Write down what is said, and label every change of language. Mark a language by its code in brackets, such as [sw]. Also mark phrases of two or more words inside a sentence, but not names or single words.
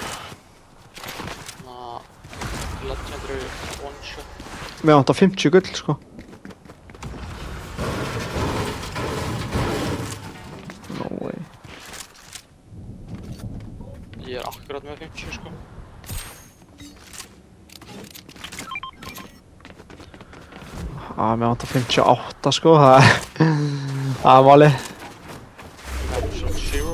[en] Legendary one shot. [is] Mér vantar 50 gull, sko. [en] No way. [is] Ég er akkurat með 50, sko. Mér vantar 58, sko. Það er málið. Zero.